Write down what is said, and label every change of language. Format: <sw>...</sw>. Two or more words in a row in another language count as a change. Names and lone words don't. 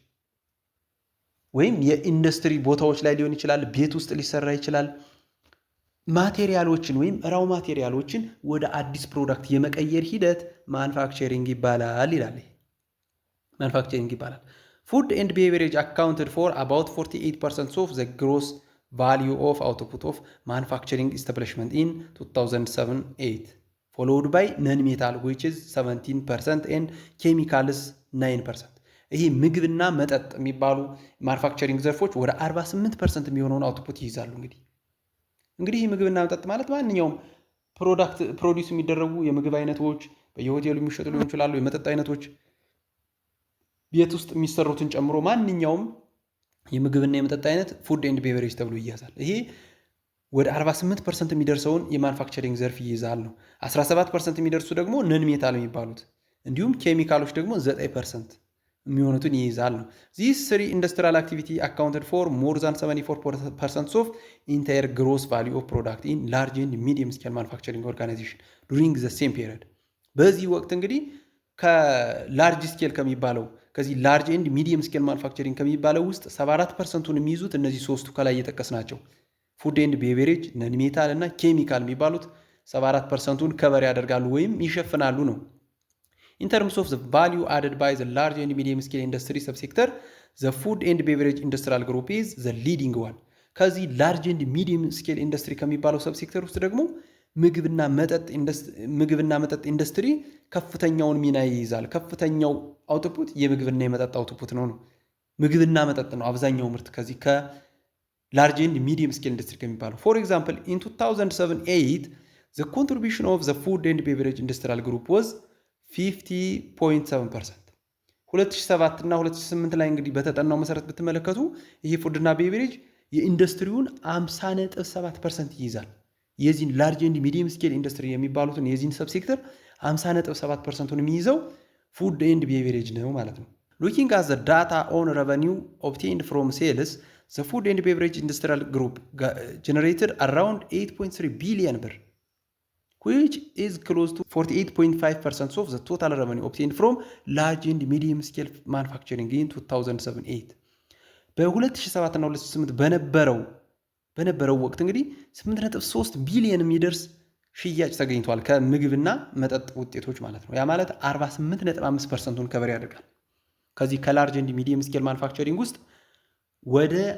<am>ወይም የኢንዱስትሪ ቦታዎች ላይ ሊሆን ይችላል፣ ቤት ውስጥ ሊሰራ ይችላል። ማቴሪያሎችን ወይም ራው ማቴሪያሎችን ወደ አዲስ ፕሮዳክት የመቀየር ሂደት ማኑፋክቸሪንግ ይባላል ይላል። ማኑፋክቸሪንግ ይባላል።</am> <en>food and beverage accounted for about 48% of the gross value of output of manufacturing establishment in 2007-8, followed by non-metal which is 17% and chemicals 9%.</en> <am>ይህ ምግብና መጠጥ የሚባሉ ማኑፋክቸሪንግ ዘርፎች ወደ 48% የሚሆነውን አውትፑት ይይዛሉ። እንግዲህ ምግብና መጠጥ ማለት ማንኛውም ፕሮዲውስ የሚደረጉ የምግብ አይነቶች በየሆቴሉ የሚሸጡ ሊሆን ይችላሉ። የመጠጥ አይነቶች ቤት ውስጥ የሚሰሩትን ጨምሮ ማንኛውም የምግብና የመጠጥ አይነት</am> <en>food and beverage</en> <am>ተብሎ ይያዛል። ይሄ ወደ 48% የሚደርሰውን የማኑፋክቸሪንግ ዘርፍ ይይዛል ነው። 17% የሚደርሱ ደግሞ</am> <en>non metal</en> <am>የሚባሉት እንዲሁም ኬሚካሎች ደግሞ 9% የሚሆኑትን ይይዛል ነው።</am> <en>These three industrial activity accounted for more than 74% of entire gross value of product in large and medium scale manufacturing organization during the same period.</en> <am>በዚህ ወቅት እንግዲህ</am> <en>large scale</en> <am>ከሚባለው ከዚህ</am> <en>large and medium scale manufacturing</en> <am>ከሚባለው ውስጥ 74%ን የሚይዙት እነዚህ ሶስቱ ከላይ እየጠቀስናቸው</am> <en>food and beverage፣ non metal</en> <am>እና ኬሚካል የሚባሉት 74%ን ከበር ያደርጋሉ ወይም ይሸፍናሉ ነው።</am> <en>In terms of the value added by the large and medium scale industry subsector, the food and beverage industrial group is the leading one.</en> <am>ከዚህ</am> <en>large and medium scale industry</en> <am>ከሚባለው ሰብሴክተር ውስጥ ደግሞ ምግብና መጠጥ ኢንዱስትሪ ከፍተኛውን ሚና ይይዛል። ከፍተኛው አውትፑት የምግብና የመጠጥ አውትፑት ነው። ምግብና መጠጥ ነው አብዛኛው ምርት ከዚህ</am> <en>large and medium scale industry</en> <am>ከሚባለው።</am> <en>For example, in 2007-8, the contribution of the food and beverage industrial group was 50.7%.</en> <am>2007 እና 2008 ላይ እንግዲህ በተጠናው መሰረት ብትመለከቱ ይሄ ፉድና ቤቨሬጅ የኢንዱስትሪውን 50.7% ይይዛል። የዚህን</am> <en>large and medium scale industry</en> <am>የሚባሉትን የዚህን ሰብሴክተር 50.7%ን የሚይዘው</am> <en>food and beverage</en> <am>ነው ማለት ነው።</am> <en>Looking at the data on revenue obtained from sales, the food and beverage industrial group generated around 8.3 billion ብር, which is close to 48.5% of the total revenue obtained from large and medium scale manufacturing in 2007-8.</en> <am>በ2007 እና 2008 በነበረው ወቅት እንግዲህ 8.3 ቢሊዮን የሚደርስ ሽያጭ ተገኝቷል ከምግብና መጠጥ ውጤቶች ማለት ነው። ያ ማለት 48.5%ን ከበር ያደርጋል። ከዚህ</am> <en>large and medium scale manufacturing</en> <am>ውስጥ ወደ</am>